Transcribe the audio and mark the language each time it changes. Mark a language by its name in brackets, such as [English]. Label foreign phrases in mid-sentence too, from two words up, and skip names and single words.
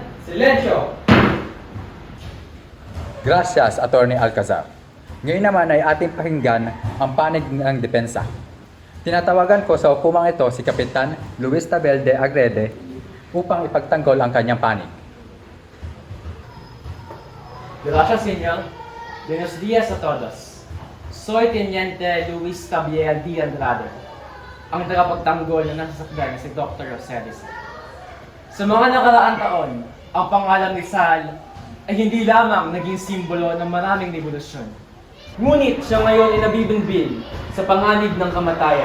[Spanish] Silensyo! Gracias, Atty. Alcazar. [Filipino] Ngayon naman ay ating pakinggan ang panig ng depensa. Tinatawagan ko sa hukumang ito si Kapitan Luis Tabel de Agrede upang ipagtanggol ang kanyang panig. [Spanish] Gracias, señor. Buenos días a todos. Soy Teniente Luis Cabiel D. Andrade, [Filipino] ang tagapagtanggol na nasasakdal na si Dr. Roselis. Sa mga nakaraang taon, ang pangalan ni Sal ay hindi lamang naging simbolo ng maraming revolusyon. Ngunit siya ngayon ay nabibinbil sa panganib ng kamatayan.